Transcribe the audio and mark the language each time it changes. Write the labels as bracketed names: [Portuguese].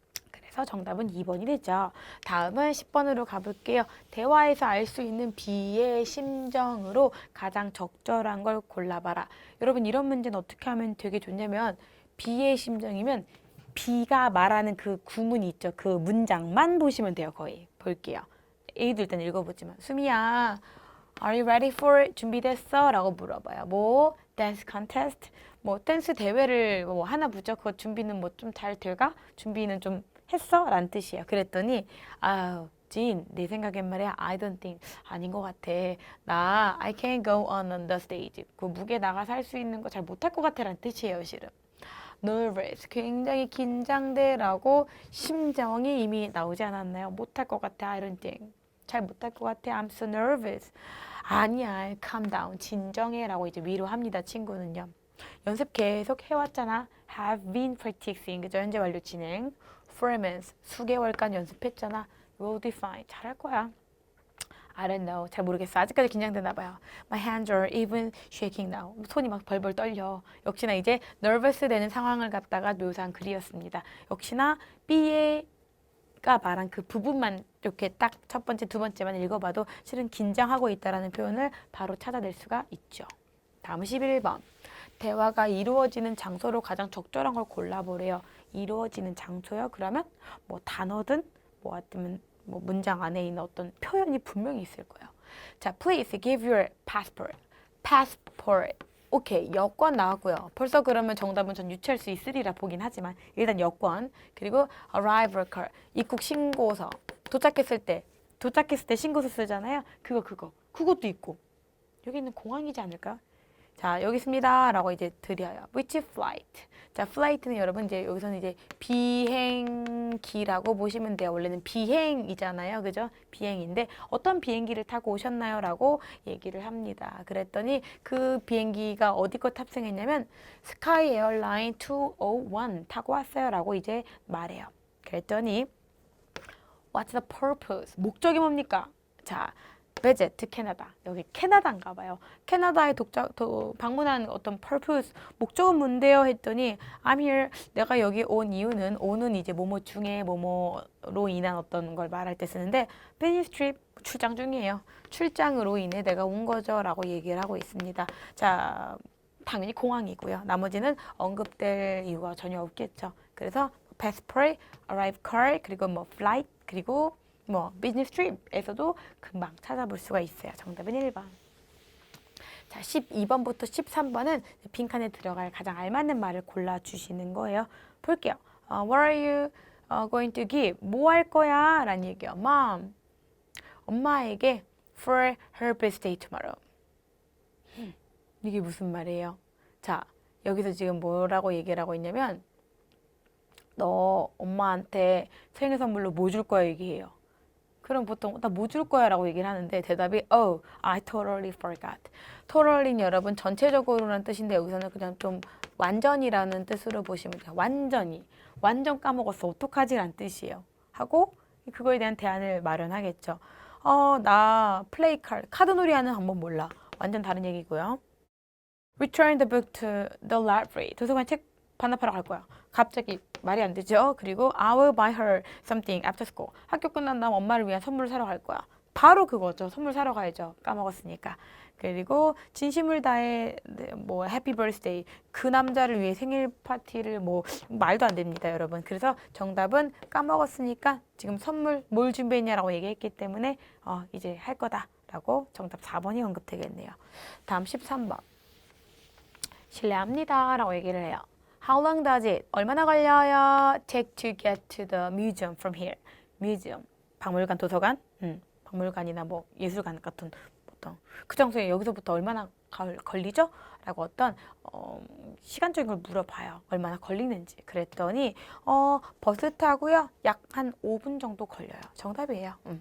[Korean] 그래서 정답은 2번이 되죠. 다음은 10번으로 가볼게요. 대화에서 알 수 있는 B의 심정으로 가장 적절한 걸 골라봐라. 여러분 이런 문제는 어떻게 하면 되게 좋냐면 B의 심정이면 B가 말하는 그 구문이 있죠. 그 문장만 보시면 돼요. 거의. 볼게요. A도 일단 읽어보지만 수미야, [English] Are you ready for it? [Korean] 준비됐어? 라고 물어봐요. 뭐 댄스 컨테스트? 뭐 댄스 대회를 뭐 하나 보죠. 그거 준비는 뭐 좀 잘 될까? 준비는 좀 했어? 라는 뜻이에요. 그랬더니 아우 진, 내 생각엔 말이야 [English] I don't think, [Korean] 아닌 것 같아. [English] 나 I can't go on the stage. [Korean] 그 무게 나가서 할 수 있는 거 잘 못할 것 같아 라는 뜻이에요. 실은 nervous, 굉장히 긴장돼 라고 심정이 이미 나오지 않았나요? 못할 것 같아 [English] I don't think, [Korean] 잘 못할 것 같아 [English] I'm so nervous. [Korean] 아니야 [English] calm down, [Korean] 진정해 라고 이제 위로합니다. 친구는요. 연습 계속 해왔잖아. [English] have been practicing, [Korean] 그죠? 현재 완료 진행. [English] for months, [Korean] 수개월간 연습했잖아. [English] will be fine, [Korean] 잘할 거야. [English] I don't know, [Korean] 잘 모르겠어. 아직까지 긴장되나 봐요. [English] My hands are even shaking now. [Korean] 손이 막 벌벌 떨려. 역시나 이제 nervous 되는 상황을 갖다가 묘사한 글이었습니다. 역시나 B가 말한 그 부분만 이렇게 딱 첫 번째, 두 번째만 읽어봐도 실은 긴장하고 있다라는 표현을 바로 찾아낼 수가 있죠. 다음 11번. 대화가 이루어지는 장소로 가장 적절한 걸 골라보래요. 이루어지는 장소요? 그러면 뭐 단어든 뭐 아니면 뭐 문장 안에 있는 어떤 표현이 분명히 있을 거예요. [English] 자, please give your passport. [Korean] passport. 오케이, 여권 나왔고요. 벌써 그러면 정답은 전 유추할 수 있으리라 보긴 하지만 일단 여권, 그리고 arrival card, 입국 신고서. 도착했을 때 신고서 쓰잖아요. 그것도 있고. 여기 있는 공항이지 않을까? 자, 여기 있습니다. 라고 이제 드려요. [English] Which flight? [Korean] 자, flight는 여러분 이제 여기서는 이제 비행기라고 보시면 돼요. 원래는 비행이잖아요. 그죠? 비행인데 어떤 비행기를 타고 오셨나요? 라고 얘기를 합니다. 그랬더니 그 비행기가 어디 거 탑승했냐면 스카이 에어라인 201 타고 왔어요. 라고 이제 말해요. [English] 그랬더니 What's the purpose? [Korean] 목적이 뭡니까? 자, visit 캐나다. 여기 캐나다인가 봐요. 캐나다에 방문한 어떤 purpose, 목적은 뭔데요? 했더니 [English] I'm here, [Korean] 내가 여기 온 이유는, 오는 이제 뭐뭐 중에 뭐뭐로 인한 어떤 걸 말할 때 쓰는데 [English] business trip, [Korean] 출장 중이에요. 출장으로 인해 내가 온 거죠. 라고 얘기를 하고 있습니다. 자, 당연히 공항이고요. 나머지는 언급될 이유가 전혀 없겠죠. 그래서 passport, arrival card, 그리고 뭐 flight, 그리고 뭐 비즈니스 트립에서도 금방 찾아볼 수가 있어요. 정답은 1번. 자, 12번부터 13번은 빈칸에 들어갈 가장 알맞는 말을 골라주시는 거예요. 볼게요. [English] What are you going to give? [Korean] 뭐 할 거야? 라는 얘기요. [English] Mom, [Korean] 엄마에게 [English] for her birthday tomorrow. [Korean] 이게 무슨 말이에요? 자, 여기서 지금 뭐라고 얘기를 하고 있냐면 너 엄마한테 생일 선물로 뭐 줄 거야 얘기해요. 그럼 보통 나 뭐 줄 거야 라고 얘기를 하는데 대답이 [English] Oh, I totally forgot. [Korean] totally는 여러분 전체적으로라는 뜻인데 여기서는 그냥 좀 완전이라는 뜻으로 보시면 돼요. 완전히. 완전 까먹었어. 어떡하지? 라는 뜻이에요. 하고 그거에 대한 대안을 마련하겠죠. 나 플레이 카드 놀이 하는 방법 몰라. 완전 다른 얘기고요. [English] Return the book to the library. [Korean] 도서관 책 반납하러 갈 거야. 갑자기 말이 안 되죠. 그리고 [English] I will buy her something after school. [Korean] 학교 끝난 다음 엄마를 위한 선물을 사러 갈 거야. 바로 그거죠. 선물 사러 가야죠. 까먹었으니까. 그리고 진심을 다해 뭐 해피 버스데이 그 남자를 위해 생일 파티를 뭐 말도 안 됩니다, 여러분. 그래서 정답은 까먹었으니까 지금 선물 뭘 준비했냐라고 얘기했기 때문에 이제 할 거다라고 정답 4번이 언급되겠네요. 다음 13번. 실례합니다 라고 얘기를 해요. [English] How long does it? [Korean] 얼마나 걸려요? [English] Take to get to the museum from here. [Korean] museum. 박물관, 도서관? 박물관이나 뭐 예술관 같은 보통 그 장소에 여기서부터 얼마나 걸리죠? 라고 어떤 시간적인 걸 물어봐요. 얼마나 걸리는지. 그랬더니 버스 타고요. 약 한 5분 정도 걸려요. 정답이에요.